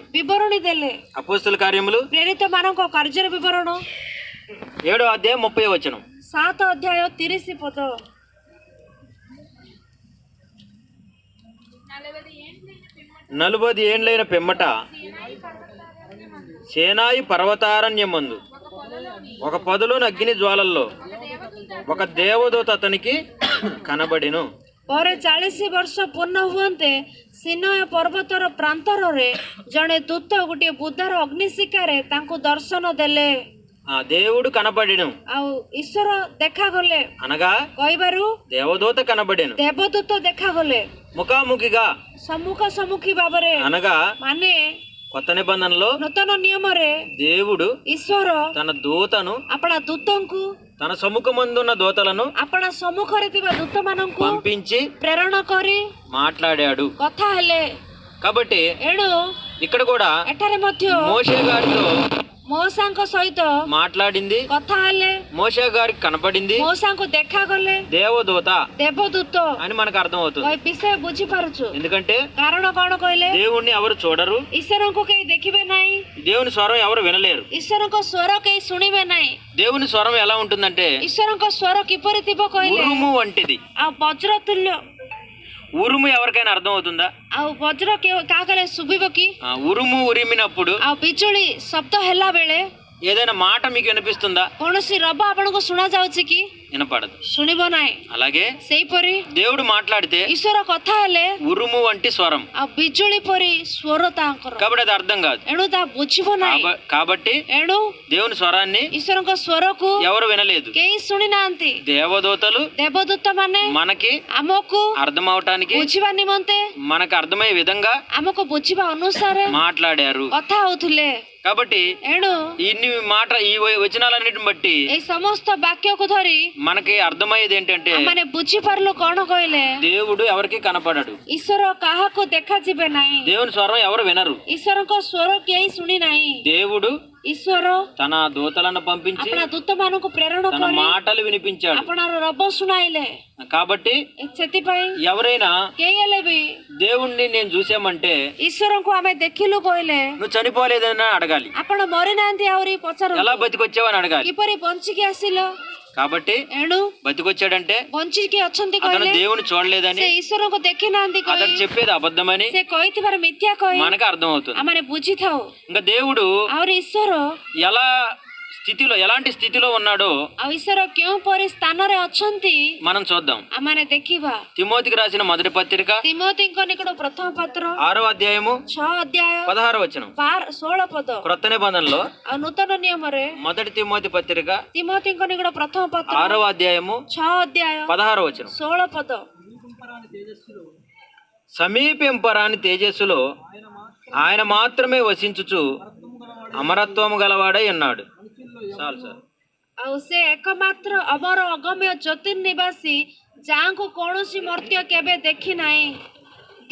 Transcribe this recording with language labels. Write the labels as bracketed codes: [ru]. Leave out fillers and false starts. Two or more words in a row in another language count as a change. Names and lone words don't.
[or] ବିବରଣୀ ଦେଲେ। [te] అపోస్తల కార్యములు [or] ପ୍ରେରିତ ମାନଙ୍କ କାର୍ଯ୍ୟର ବିବରଣ [te] 7వ అధ్యాయం 30వ వచనం. [or] 7 ଅଧ୍ୟାୟ 30 ପଦ। [te] 40 ఏండ్లైన పిమ్మట సేనాయి పర్వతారణ్యమందు ఒక పొదలోని అగ్ని జ్వాలల్లో ఒక దేవదూత అతనికి కనబడెను. [or] ପରେ 40 ବର୍ଷ ପୂର୍ଣ୍ଣ ହୁଅନ୍ତେ ସିନୟ ପର୍ବତର ପ୍ରାନ୍ତରରେ ଜଣେ ଦୂତ ଗୋଟିଏ ବୁଦାର ଅଗ୍ନିଶିଖାରେ ତାଙ୍କୁ ଦର୍ଶନ ଦେଲେ। [te] ఆ దేవుడు కనబడెను [or] ଆଉ ଈଶ୍ୱର ଦେଖାଗଲେ [te] అనగా [or] କହିବାରୁ [te] దేవదూత కనబడెను. [or] ଦେବଦୂତ ଦେଖାଗଲେ [te] ముఖాముఖిగా [or] ସମ୍ମୁଖ ସମ୍ମୁଖୀ ଭାବରେ। [te] అనగా [or] ମାନେ [te] కొత్త నిబంధనలో [or] ନୂତନ ନିୟମରେ [te] దేవుడు [or] ଈଶ୍ୱର [te] తన దూతను, [or] ଆପଣା ଦୂତଙ୍କୁ, [te] తన సముఖమందున్న దూతలను [or] ଆପଣା ସମ୍ମୁଖରେ ଥିବା ଦୂତମାନଙ୍କୁ [te] పంపించి [or] ପ୍ରେରଣ କରି [te] మాట్లాడాడు. [or] କଥା ହେଲେ। [te] కాబట్టి [or] ଏଣୁ [te] ఇక్కడ కూడా [or] ଏଠାରେ ମଧ୍ୟ [te] మోషే గారితో [or] ମଉସାଙ୍କ ସହିତ [te] మాట్లాడింది, [or] କଥା ହେଲେ, [te] మోషే గారికి కనపడింది [or] ମଉସାଙ୍କୁ ଦେଖାଗଲେ [te] దేవదూత [or] ଦେବଦୂତ। [te] అని మనకు అర్థమవుతుంది. [or] ଏ ବିଷୟ ବୁଝିପାରୁଛୁ। [te] ఎందుకంటే [or] କାରଣ କଣ କହିଲେ? [te] దేవుణ్ణి ఎవరు చూడరు, [or] ଈଶ୍ୱରଙ୍କୁ କେହି ଦେଖିବେ ନାହିଁ, [te] దేవుని స్వరం ఎవరు వినలేరు. [or] ଈଶ୍ୱରଙ୍କ ସ୍ୱର କେହି ଶୁଣିବେ ନାହିଁ। [te] దేవుని స్వరం ఎలా ఉంటుందంటే [or] ଈଶ୍ୱରଙ୍କ ସ୍ୱର କିପରି ଥିବ କହିଲେ? [te] ఉరుము వంటిది. [or] ଆଉ ବଜ୍ର ତୁଲ୍ୟ। [te] ఉరుము ఎవరికైనా అర్థం అవుతుందా? [or] ଆଉ ବଜ୍ର କାହାକରେ ଶୁଭିବ କି? [te] ఉరుము ఉరిమినప్పుడు [or] ଆଉ ବିଜୁଳି ଶବ୍ଦ ହେଲା ବେଳେ [te] ఏదైనా మాట మీకు వినిపిస్తుందా? [or] କୌଣସି ରବ ଆପଣଙ୍କୁ ଶୁଣା ଯାଉଛି କି? [te] వినపడదు. [or] ଶୁଣିବ ନାହିଁ। [te] అలాగే [or] ସେହିପରି [te] దేవుడు మాట్లాడితే [or] ଈଶ୍ୱର କଥା ହେଲେ [te] ఉరుము వంటి స్వరం. [or] ଆଉ ବିଜୁଳି ପରି ସ୍ୱର ତାଙ୍କର। [te] కాబట్టి అది అర్థం కాదు. [or] ଏଣୁ ତାହା ବୁଝିବ ନାହିଁ। [te] కాబట్టి [or] ଏଣୁ [te] దేవుని స్వరాన్ని [or] ଈଶ୍ୱରଙ୍କ ସ୍ୱରକୁ [te] ఎవరు వినలేదు. [or] କେହି ଶୁଣି ନାହାନ୍ତି। [te] దేవదూతలు [or] ଦେବଦୂତ ମାନେ [te] మనకి [or] ଆମକୁ [te] అర్థం అవటానికి, [or] ବୁଝିବା నిମନ୍ତେ, [te] మనకు అర్థమయ్యే విధంగా [or] ଆମକୁ ବୁଝିବା ଅନୁସାରେ [te] మాట్లాడారు. [or] କଥା ହଉଥିଲେ। [te] కాబట్టి [or] ଏଣୁ [te] ఈ వచనాలన్నిటిని బట్టి [or] ଏଇ ସମସ୍ତ ବାକ୍ୟକୁ ଧରି [te] మనకి అర్థమయ్యేది ఏంటంటే [or] ଆମମାନେ ବୁଝିପାରିଲୁ କଣ କହିଲେ? [te] దేవుడు ఎవరికి కనపడడు. [or] ଈଶ୍ୱର କାହାକୁ ଦେଖାଯିବେ ନାହିଁ। [te] దేవుని స్వరం ఎవరు వినరు. [or] ଈଶ୍ୱରଙ୍କ ସ୍ୱର କେହି ଶୁଣି ନାହିଁ। [te] దేవుడు [or] ଈଶ୍ୱର [te] తన దూతలను పంపించి [or] ଆପଣା ଦୂତମାନଙ୍କୁ ପ୍ରେରଣ [te] తన [or] କରି [te] మాటలు వినిపించాడు. [or] ଆପଣାର ରବ ଶୁଣାଇଲେ। [te] కాబట్టి [or] ସେଥିପାଇଁ [te] ఎవరైనా [or] କେହି ହେଲେ ବି [te] దేవుణ్ణి నేను చూసామంటే [or] ଈଶ୍ୱରଙ୍କୁ ଆମେ ଦେଖିଲୁ କହିଲେ [te] నువ్వు చనిపోలేదని అడగాలి. [or] ଆପଣ ମରିନାହାନ୍ତି ଆହୁରି ପଚାର [te] ఎలా బతికొచ్చావని అడగాలి. [or] କିପରି ବଞ୍ଚିକି ଆସିଲ? [te] కాబట్టి [or] ଏଣୁ [te] బతికొచ్చాడంటే [or] ବଞ୍ଚିକି ଅଛନ୍ତି [te] అతను [or] କହିଲେ [te] దేవుని చూడలేదని, [or] ସେ ଈଶ୍ୱରଙ୍କୁ ଦେଖି ନାହାନ୍ତି [te] అతను [or] କହି [te] చెప్పేది అబద్ధమని [or] ସେ କହିଥିବାର ମିଥ୍ୟା କହି [te] మనకు అర్థం అవుతుంది. [or] ଆମେ ବୁଝିଥାଉ। [te] ఇంకా దేవుడు [or] ଆହୁରି ଈଶ୍ୱର [te] ఎలాంటి స్థితిలో ఉన్నాడో [or] ଆଉ ଈଶ୍ୱର କେଉଁପରି ସ୍ଥାନରେ ଅଛନ୍ତି [te] మనం చూద్దాం. [or] ଆମମାନେ ଦେଖିବା। [te] తిమోతికి రాసిన మొదటి పత్రిక [or] ତିମୋତିଙ୍କ నిକଟ ପ୍ରଥମ ପତ୍ର [te] 6వ అధ్యాయము [or] 6 ଅଧ୍ୟାୟ [te] 16వ వచనం. [or] 16 ପଦ। [te] క్రొత్త నిబంధనలో [or] ଆଉ ନୂତନ ନିୟମରେ [te] మొదటి తిమోతి పత్రిక [or] ତିମୋତିଙ୍କ ନିକଟ ପ୍ରଥମ ପତ୍ର [te] 6వ అధ్యాయము [or] 6 ଅଧ୍ୟାୟ [te] 16వ వచనం. [or] 16 పଦ। [te] సమీపింపరాని తేజస్సులో ఆయన మాత్రమే వసించుచు అమరత్వము గలవాడై ఉన్నాడు. చాలు సార్. [or] ଆଉ ସେ ଏକମାତ୍ର ଅମର ଅଗମ୍ୟ ଜ୍ୟୋତିର୍ନିବାସୀ ଯାହାଙ୍କୁ କୌଣସି ମର୍ତ୍ତ୍ୟ କେବେ ଦେଖି ନାହିଁ।